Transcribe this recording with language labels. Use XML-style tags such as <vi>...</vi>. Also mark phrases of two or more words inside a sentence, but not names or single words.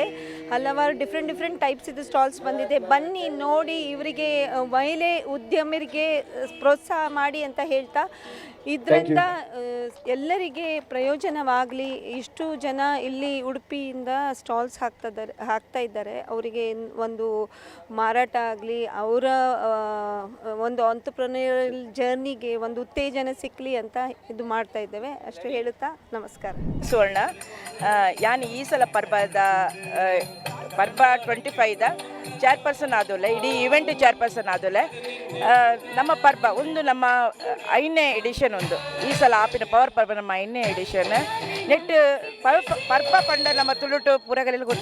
<kn>ಹಲವಾರು</kn> <en>different types</en> <kn>ಇದು ಸ್ಟಾಲ್ಸ್ ಬಂದಿದೆ. ಬನ್ನಿ ನೋಡಿ, ಇವರಿಗೆ ಮಹಿಳೆ ಉದ್ಯಮರಿಗೆ ಪ್ರೋತ್ಸಾಹ ಮಾಡಿ ಅಂತ ಹೇಳ್ತಾ, ಇದರಿಂದ ಎಲ್ಲರಿಗೆ ಪ್ರಯೋಜನವಾಗಲಿ. ಇಷ್ಟು ಜನ ಇಲ್ಲಿ ಉಡುಪಿಯಿಂದ ಸ್ಟಾಲ್ಸ್ ಹಾಕ್ತಾ ಇದ್ದಾರೆ. ಅವರಿಗೆ ಒಂದು ಮಾರಾಟ ಆಗಲಿ, ಅವರ ಒಂದು</kn> <en>entrepreneurial journey</en> <kn>ಒಂದು ಉತ್ತೇಜನ ಸಿಕ್ಕಲಿ ಅಂತ ಇದು ಮಾಡ್ತಾ ಇದ್ದೇವೆ. ಅಷ್ಟು ಹೇಳುತ್ತಾ ನಮಸ್ಕಾರ.</kn> <tcy>ಸುವರ್ಣ, ಯಾನ್ ಈ ಸಲ ಪರ್ಬ 25ದ ಚೇರ್ಪರ್ಸನ್ ಆದೋಲೆ, ಇಡೀ</tcy> <en>event chairperson</en> <tcy>ಆದೋಲೆ. ನಮ್ಮ ಪರ್ಬ ಒಂದು ನಮ್ಮ 5ನೇ ಎಡಿಷನ್ ಒಂದು ಈ ಸಲ ಆಪಿನ ಪವರ್ ಪರ್ಬ ನಮ್ಮ 5ನೇ ಎಡಿಷನ್. ನೆಟ್ ಪರ್ಬ ಪಂಡ ನಮ್ಮ ತುಳುಟು ಪೂರಗಲೆಲ್ಲ ಗೊತ್ತು.</tcy>